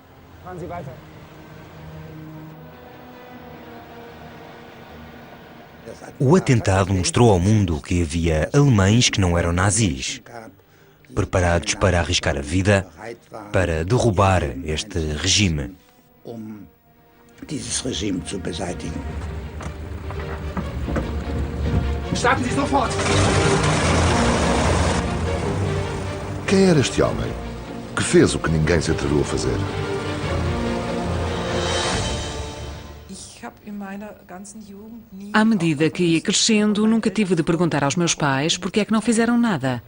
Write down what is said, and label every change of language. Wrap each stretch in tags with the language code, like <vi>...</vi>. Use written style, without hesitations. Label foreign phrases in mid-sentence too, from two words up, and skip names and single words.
<pt>O atentado mostrou ao mundo que havia alemães que não eram nazis, preparados para arriscar a vida para derrubar este regime.</pt> <de>Starten Sie sofort!</de> <pt>Quem era este homem? Que fez o que ninguém se atreveu a fazer? À medida que ia crescendo, nunca tive de perguntar aos meus pais porque é que não fizeram nada.</pt>